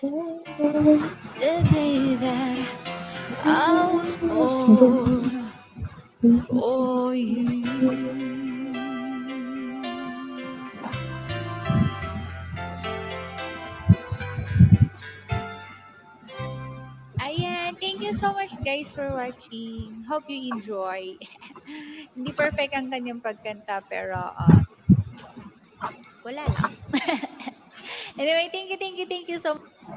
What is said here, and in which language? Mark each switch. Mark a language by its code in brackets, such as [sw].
[en] The day that I was born for you. Ayan, thank you so much guys for watching. Hope you enjoy. [tl] Hindi perfect ang kanyang pagkanta pero wala lang. [en] Anyway, thank you so much.